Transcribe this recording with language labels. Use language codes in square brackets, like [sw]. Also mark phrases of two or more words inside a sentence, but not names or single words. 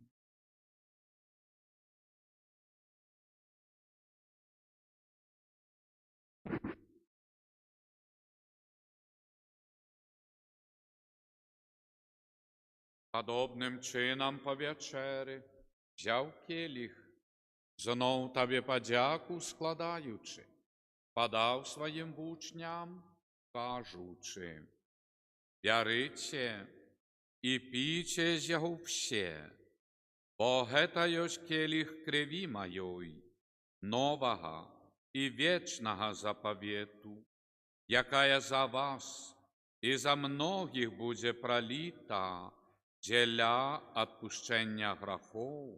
[uk] Подобным чином по вечері взяв келіх, знов Табе подяку складаючи, подав своїм вучням, кажучи: [be] «Бярыце і пійце з яго все, бо гэта ёсць келіх крыві маёй, новага і вечнага заповету, якая за вас і за многіх будзе проліта дзеля адпушчэння грахоў.